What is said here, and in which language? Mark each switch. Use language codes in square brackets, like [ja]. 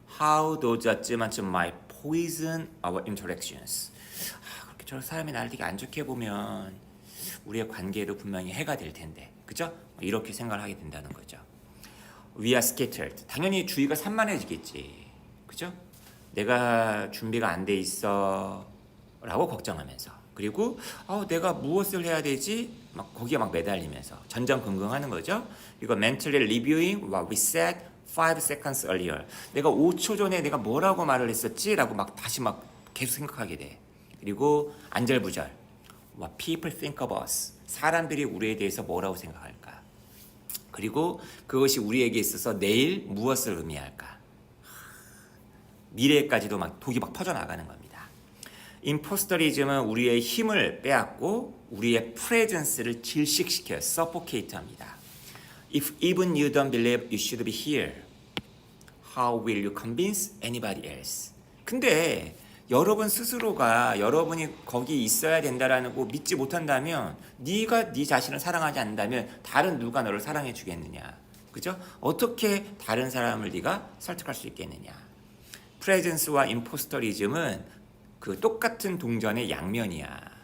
[en] How those judgments might poison our interactions. [ko] 그렇게 저 사람이 나를 되게 안 좋게 보면 우리의 관계도 분명히 해가 될 텐데, 그죠? 이렇게 생각을 하게 된다는 거죠. [en] We are scattered. [ko] 당연히 주의가 산만해지겠지, 그죠? 내가 준비가 안 돼 있어라고 걱정하면서, 그리고 내가 무엇을 해야 되지? 막 거기에 막 매달리면서 전전긍긍하는 거죠. 이거 [en] mentally reviewing what we said 5 seconds earlier. [ko] 내가 5초 전에 내가 뭐라고 말을 했었지라고 막 다시 막 계속 생각하게 돼. 그리고 안절부절. [en] What people think of us. [ko] 사람들이 우리에 대해서 뭐라고 생각할까? 그리고 그것이 우리에게 있어서 내일 무엇을 의미할까? 미래까지도 막 독이 막 퍼져나가는 겁니다. 임포스터리즘은 우리의 힘을 빼앗고 우리의 프레젠스를 질식시켜요. suffocate합니다. [en] If even you don't believe you should be here, how will you convince anybody else? [ko] 근데 여러분 스스로가 여러분이 거기 있어야 된다라는 거 믿지 못한다면, 네가 네 자신을 사랑하지 않는다면 다른 누가 너를 사랑해 주겠느냐? 그죠? 어떻게 다른 사람을 네가 설득할 수 있겠느냐? 프레젠스와 임포스터리즘은 그 똑같은 동전의 양면이야.